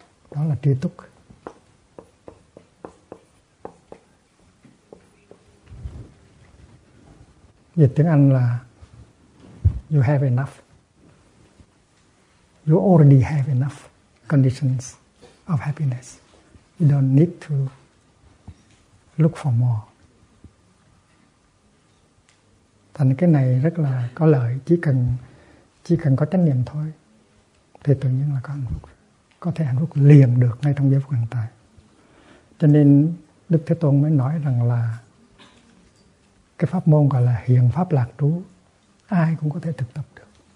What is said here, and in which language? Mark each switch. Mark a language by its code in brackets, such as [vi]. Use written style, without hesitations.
[vi] Đó là tri túc. Dịch tiếng Anh là [en] you have enough. You already have enough conditions of happiness. You don't need to look for more. [vi] Thành cái này rất là có lợi. Chỉ cần có chánh niệm thôi thì tự nhiên là có hạnh phúc. Có thể hạnh phúc liền được ngay trong giây phút hiện tại. Cho nên Đức Thế Tôn mới nói rằng là cái pháp môn gọi là hiền pháp lạc trú, ai cũng có thể thực tập được.